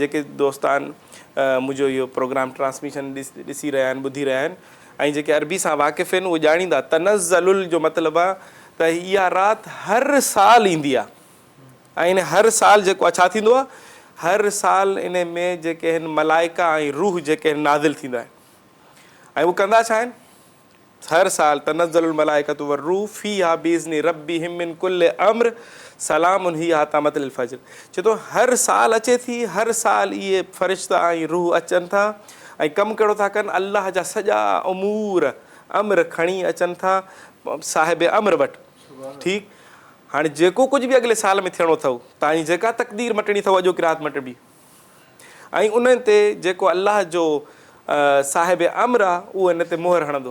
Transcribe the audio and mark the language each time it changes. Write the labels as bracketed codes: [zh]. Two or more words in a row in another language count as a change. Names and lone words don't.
[sd] जेके दोस्तान मुंहिंजो इहो प्रोग्राम ट्रांसमिशन ॾिसी रहिया आहिनि, ॿुधी रहिया आहिनि ऐं जेके अरबी सां वाक़िफ़ आहिनि उहे ॼाणींदा, तनज़्ज़लुल जो मतिलबु आहे त इहा राति हर साल ईंदी आहे ऐं इन हर साल जेको आहे छा थींदो आहे, हर साल इन में जेके आहिनि मलाइका ऐं रूह जेके आहिनि नाज़िल थींदा आहिनि ऐं उहे कंदा छा आहिनि, हर साल [ar] تنزل الملائكة والروح فيها بإذن ربهم من كل أمر سلام هي حتى مطلع الفجر. [sd] चए थो हर साल अचे थी, हर साल इहे फ़रिश्ता ऐं रूह अचनि था ऐं कमु कहिड़ो था कनि, अल्लाह जा सॼा उमूर अम्र खणी अचनि था साहिब अम्र वटि। ठीकु, हाणे जेको कुझु बि अॻिले साल में थियणो अथव, तव्हांजी जेका तक़दीर मटणी अथव अॼोकी राति मटबी ऐं उन ते जेको अल्लाह जो साहिब अम्र आहे उहो इन ते मोहर हणंदो।